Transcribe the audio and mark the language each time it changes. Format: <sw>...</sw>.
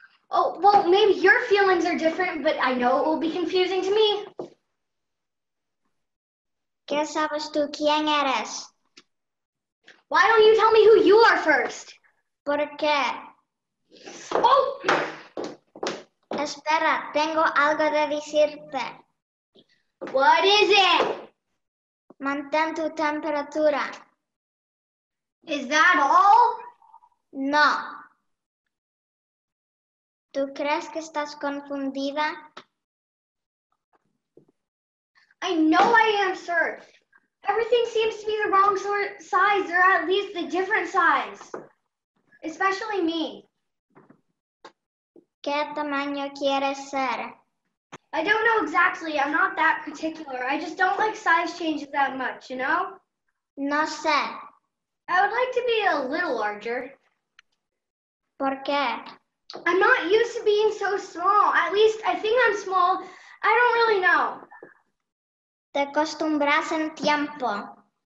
<en>Oh, well, maybe your feelings are different, but I know it will be confusing to me.</en> <es>¿Qué sabes tú? ¿Quién eres?</es> <en>Why don't you tell me who you are first?</en> <es>¿Por qué?</es> <en>Oh!</en> <es>Espera, tengo algo de decirte.</es> <en>What is it?</en> <es>Mantén tu temperatura.</es> <en>Is that all?</en> <es>No. ¿Tú crees que estás confundida?</es> <en>I know I am, sir. Everything seems to be the wrong size, or at least a different size. Especially me.</en> <es>¿Qué tamaño quieres ser?</es> <en>I don't know exactly. I'm not that particular. I just don't like size changes that much, you know?</en> <es>No sé.</es> <en>I would like to be a little larger.</en> <es>¿Por qué?</es> <en>I'm not used to being so small. At least I think I'm small. I don't really know.</en> <es>Te acostumbras en tiempo.</es>